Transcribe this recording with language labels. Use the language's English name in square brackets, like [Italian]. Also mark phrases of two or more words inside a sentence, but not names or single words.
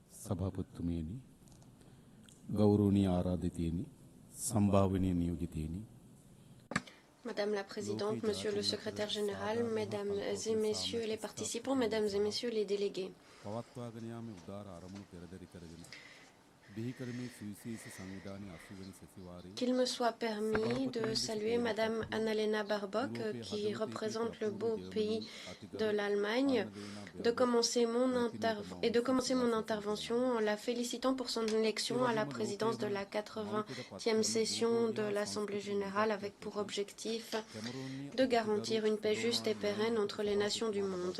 [Sinhala] සභාපතිතුමියනි ගෞරවනීය ආරාධිතයනි සම්භාවනීය නියෝජිතයනි [French] Madame la Présidente, Monsieur le Secrétaire Général, Mesdames et Messieurs les participants, Mesdames et Messieurs les délégués. [Sinhala] පවත්වාගෙන යාමේ උදාර අරමුණු පෙරදරි කරගෙන බිහි කරමේ සුවිශේෂ සංවිධානයේ 80 වෙනි සැසිවාරයේ [French] Qu'il me soit permis de saluer Madame Annalena Baerbock, qui représente le beau pays de l'Allemagne, de commencer mon intervention en la félicitant pour son élection à la présidence de la 80e session de l'Assemblée générale avec pour objectif de garantir une paix juste et pérenne entre les nations du monde.